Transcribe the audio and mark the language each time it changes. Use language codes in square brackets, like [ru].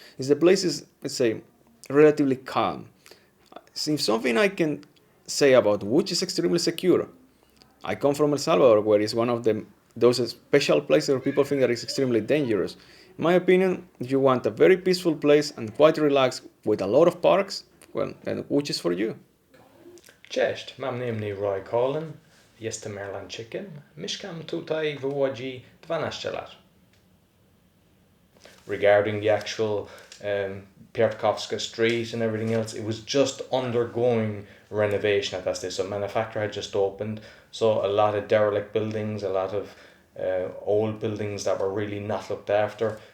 [en] If the place is, let's say, relatively calm. If something I can say about Łódź is extremely secure. I come from El Salvador, where it's one of those special places where people think that it's extremely dangerous. In my opinion, if you want a very peaceful place and quite relaxed with a lot of parks, well, then Łódź is for you. [pl] Cześć, mam na imię Roy Colin, jestem Irlandczykiem, mieszkam tutaj w Łodzi 12 lat. [en] Regarding the actual Piotrkowska Street and everything else, it was just undergoing renovation at that stage. So manufacturer had just opened, so a lot of derelict buildings, a lot of old buildings that were really not looked after.